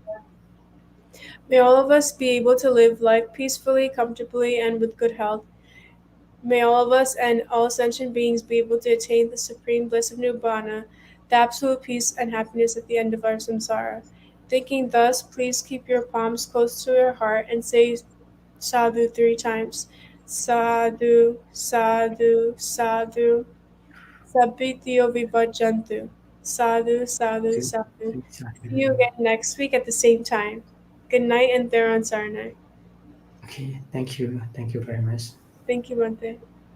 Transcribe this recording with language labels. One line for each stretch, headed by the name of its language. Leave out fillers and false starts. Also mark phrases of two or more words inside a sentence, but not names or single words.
English: May all of us be able to live life peacefully, comfortably, and with good health. May all of us and all sentient beings be able to attain the supreme bliss of Nibbana, the absolute peace and happiness at the end of our samsara. Thinking thus, please keep your palms close to your heart and say sadhu 3 times.
Pali: Sadhu, sadhu, sadhu. Sabbityo vibhajantu. Sadhu, sadhu, sadhu.
English: See you again next week at the same time. Good night and Theron Sarnai. Okay, thank you. Thank you very much. Thank you, Bante.